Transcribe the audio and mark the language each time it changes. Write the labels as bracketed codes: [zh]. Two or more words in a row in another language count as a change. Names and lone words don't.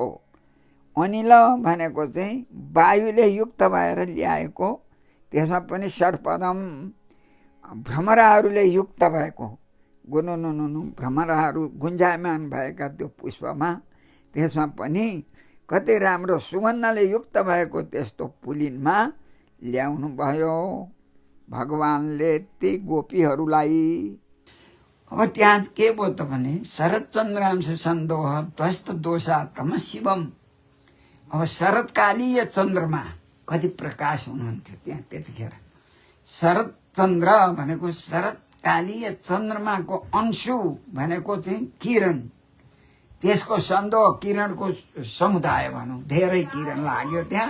[ne] अनिल भनेको चाहिँ वायुले युक्त भएर ल्याएको, त्यसमा पनि षट्पदम भ्रमराहरूले युक्त भएको, गुनुनुनु भ्रमराहरू गुन्जायमान भएका त्यो पुष्पमा, त्यसमा पनि कति राम्रो सुगन्धले युक्त भएको त्यस्तो पुलिनमा ल्याउनु भयो भगवानले ती गोपीहरूलाई। अब त्यहाँ के भयो त भने [sa] शरद चन्द्रांश सन्दोह ध्वस्त दोषा तम शिवम। [ne] अब शरदकालीय चन्द्रमा कति प्रकाश हुनुहुन्थ्यो त्यहाँ त्यतिखेर। शरद चन्द्र भनेको शरदकालीय चन्द्रमाको अंशु भनेको चाहिँ किरण, त्यसको सन्दोह किरणको समुदाय भनौँ, धेरै किरण लाग्यो त्यहाँ।